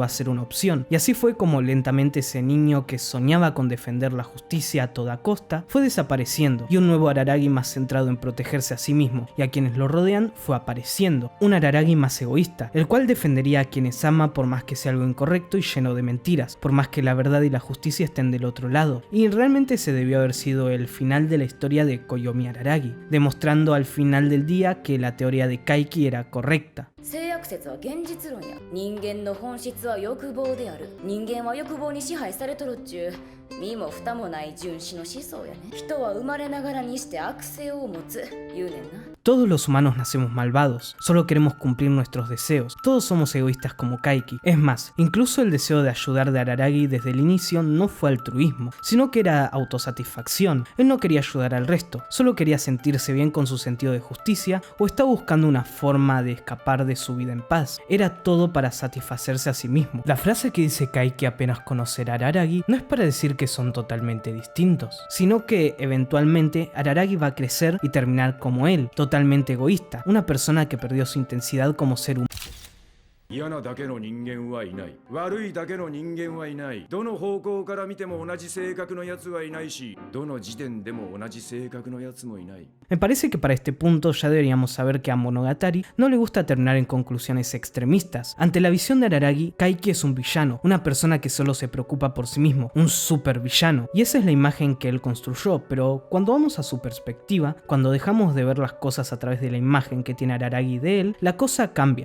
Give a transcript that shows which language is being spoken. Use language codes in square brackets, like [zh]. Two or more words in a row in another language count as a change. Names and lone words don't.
[es] a ser una opción, y así fue como lentamente ese niño que soñaba con defender la justicia a toda costa fue desapareciendo, y un nuevo Araragi más centrado en protegerse a sí mismo y a quienes lo rodean fue apareciendo, un Araragi más egoísta, el cual defendería a quienes ama por más que sea algo incorrecto y lleno de mentiras, por más que la verdad y la justicia estén del otro lado, y realmente se debió haber sido el final de la historia de Koyomi Araragi, demostrando al final del día que la teoría de Kaiki era correcta. [ja] 性悪説は現実論や。人間の本質は欲望である。人間は欲望に支配されとるっちゅう身も蓋もない純子の思想やね。人は生まれながらにして悪性を持つ言うねんな。 [es] Todos los humanos nacemos malvados, solo queremos cumplir nuestros deseos, todos somos egoístas como Kaiki. Es más, incluso el deseo de ayudar de Araragi desde el inicio no fue altruismo, sino que era autosatisfacción. Él no quería ayudar al resto, solo quería sentirse bien con su sentido de justicia o estaba buscando una forma de escapar de su vida en paz. Era todo para satisfacerse a sí mismo. La frase que dice Kaiki apenas conocer a Araragi no es para decir que son totalmente distintos, sino que eventualmente Araragi va a crecer y terminar como él, totalmente egoísta, una persona que perdió su intensidad como ser humano. [ja] 嫌なだけの人間はいない。悪いだけの人間はいない。どの方向から見ても同じ性格のやつはいないし、どの時点でも同じ性格のやつもいない。 [es] Me parece que para este punto ya deberíamos saber que a Monogatari no le gusta terminar en conclusiones extremistas. Ante la visión de Araragi, Kaiki es un villano, una persona que solo se preocupa por sí mismo, un super villano. Y esa es la imagen que él construyó, pero cuando vamos a su perspectiva, cuando dejamos de ver las cosas a través de la imagen que tiene Araragi de él, la cosa cambia.